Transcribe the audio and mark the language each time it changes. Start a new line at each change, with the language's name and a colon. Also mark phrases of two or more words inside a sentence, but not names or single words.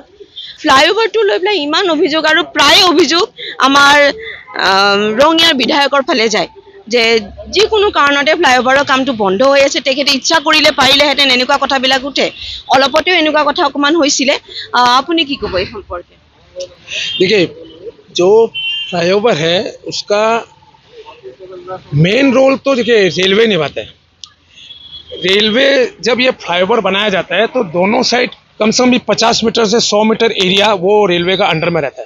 Assamese: ফ্লাইঅভাৰটো লৈ পেলাই ইমান অভিযোগ, আৰু প্ৰায় অভিযোগ আমাৰ ৰঙিয়াৰ বিধায়কৰ ফালে যায় যে যিকোনো কাৰণতে ফ্লাইঅভাৰৰ কামটো বন্ধ হৈ আছে, তেখেতে ইচ্ছা কৰিলে পাৰিলেহেঁতেন, এনেকুৱা কথাবিলাক উঠে। অলপতেও এনেকুৱা কথা অকণমান হৈছিলে, আপুনি কি ক'ব এই সম্পৰ্কে?
Hindi: देखिए, जो फ्लाईओवर है उसका मेन रोल तो देखिए रेलवे निभाता है। रेलवे जब ये फ्लाईओवर बनाया जाता है तो दोनों साइड कम से कम भी 50 मीटर से 100 मीटर एरिया वो रेलवे का अंडर में रहता है।